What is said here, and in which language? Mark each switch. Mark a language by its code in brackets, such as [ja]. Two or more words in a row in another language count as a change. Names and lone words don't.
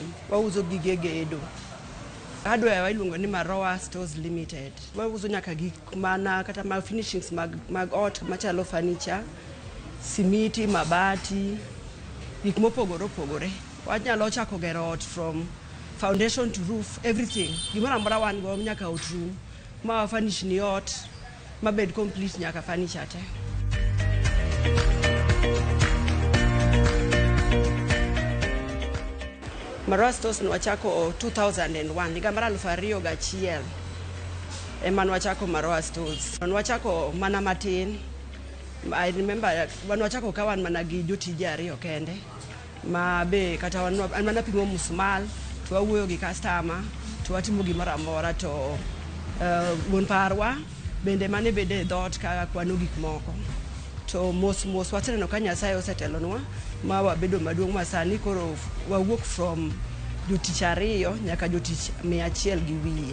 [luo] Wauzo gige gedo. Hardware wailuongo ni Maroa Stores Limited. Wauzo nyaka gik mana kata mag finishings mag ot machalo furniture, simiti, mabati, gik mopogore. Wanyalo chako gero ot [en] from foundation to roof, everything. [luo] Gimoro amora wan go nyaka [en] out room. [luo] Ma furnish ni ot, mabed complete nyaka furniture te. Maroa Stores nwachako 2001, higa mar 2001 ema nwachako Maroa Stores. Nwachako mana matin. [en] I remember [luo] nwachako ka wan mana gi jotije ariyo kende. Ma be kata wan mana pimo musmal, to wawuoyo gi customer, to watimo gimoro amora to wuon parwa bende mane bede dot ka kwano gik moko. To mos waseneno ka Nyasaye osetelonwa ma wabedo maduong' masani koro wawuok from jotich ariyo nyaka jotich 100 gi wiye.